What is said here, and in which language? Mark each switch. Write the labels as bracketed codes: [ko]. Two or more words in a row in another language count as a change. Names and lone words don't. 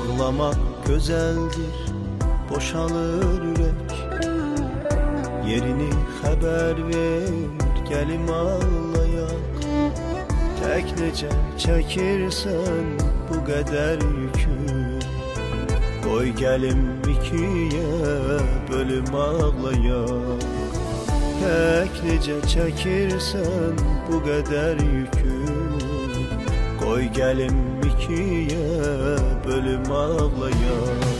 [tr] Ağlamak güzeldir, boşalır yürek. Yerini haber ver, gelim ağlayak. [az] Tek necə çəkirsən bu qədər yükü, qoy gəlim ikiyə bölüm ağlayak. Tek necə çəkirsən bu qədər yükü, qoy gəlim ikiyə bölüm ağlayak.